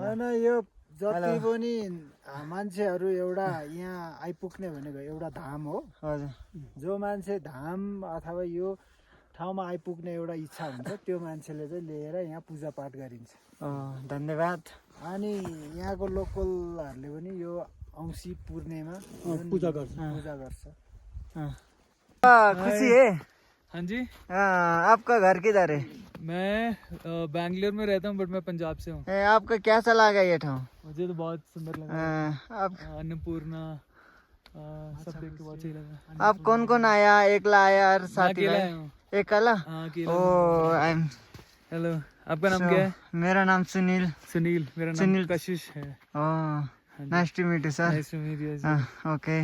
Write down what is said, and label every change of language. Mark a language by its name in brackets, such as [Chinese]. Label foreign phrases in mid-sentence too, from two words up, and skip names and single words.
[Nepali] होइन, यो जति पनि मान्छेहरू एउटा यहाँ आइपुग्ने भनेको एउटा धाम हो। हजुर, जो मान्छे धाम अथवा यो ठाउँमा आइपुग्ने एउटा इच्छा हुन्छ, त्यो मान्छेले चाहिँ लिएर यहाँ पूजापाठ गरिन्छ। धन्यवाद। अनि यहाँको लोकलहरूले पनि यो औँसी पूर्णिमा पूजा गर्छ। [Hindi] खुशी है? हाँ जी, आपका घर किधर है? मैं बैंगलोर में रहता हूँ, बट मैं पंजाब से हूँ। आपका कैसा लगा ये ठाउँ? मुझे तो बहुत सुंदर लगा। अन्नपूर्णा सब देख के बहुत सही लगा। आप कौन कौन आया? एकला आया और साथी अकेला आया? आया हूँ। अकेला? हाँ, अकेला। ओ, हेलो, आपका नाम क्या है? मेरा नाम सुनील। सुनील। मेरा नाम सुनील। कशिश है। [English] nice to meet you sir. nice to meet you. ओके।